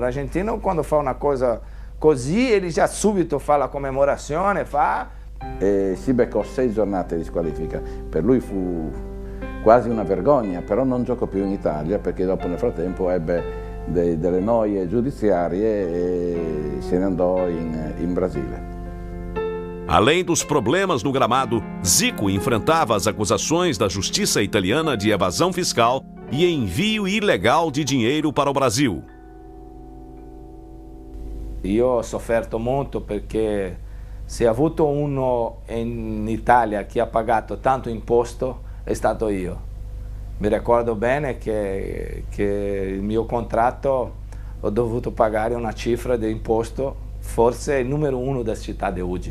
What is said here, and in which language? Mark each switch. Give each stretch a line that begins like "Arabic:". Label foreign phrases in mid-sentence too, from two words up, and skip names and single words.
Italian: L'argentino quando fa una cosa così ele già subito fa la commemorazione, E si beccò 6 giornate di squalifica, per lui fu quasi una vergogna, però non giocò più in Italia perché dopo nel frattempo ebbe delle noie giudiziarie e se ne andò in Brasile.
Portuguese: Além dos problemas no gramado, Zico enfrentava as acusações da justiça italiana de evasão fiscal e envio ilegal de dinheiro para o Brasil.
Italian: Io ho sofferto molto perché se ha avuto uno in Italia che ha pagato tanto imposto è stato io. Mi ricordo bene che il mio contratto ho dovuto pagare una cifra di imposto, forse il numero 1 della città di Udine.